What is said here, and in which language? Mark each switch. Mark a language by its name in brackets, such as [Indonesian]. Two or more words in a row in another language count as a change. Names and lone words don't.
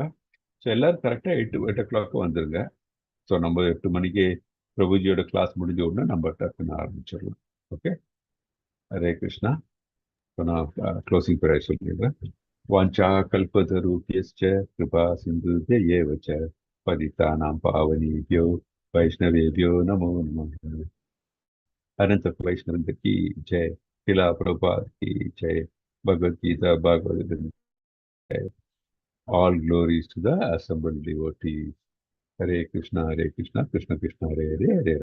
[Tamil] ஸோ எல்லாரும் கரெக்டாக 8 o'clock வந்துருங்க. ஸோ நம்ம 8 மணிக்கு பிரபுஜியோட கிளாஸ் முடிஞ்ச உடனே நம்ம டக்குன்னு ஆரம்பிச்சிடலாம். ஓகே, ஹரே கிருஷ்ணா. இப்போ நான் [English] closing prayer [Tamil] சொல்லிடுறேன். [Sanskrit] வாஞ்சா கல்பதரூபியஸ்ச கிருபா சிந்துப்ய ஏவ ச பதிதானாம் பாவனேபியோ வைஷ்ணவேபியோ நமோ நமः. [Hindi] अनंत वैष्णव की जय. शिला प्रभुपाद की जय. भगवद गीता भागवत जय. [English] All glories to the assembled devotees. [Sanskrit] Hare Krishna, Krishna Krishna, Hare Hare, Hare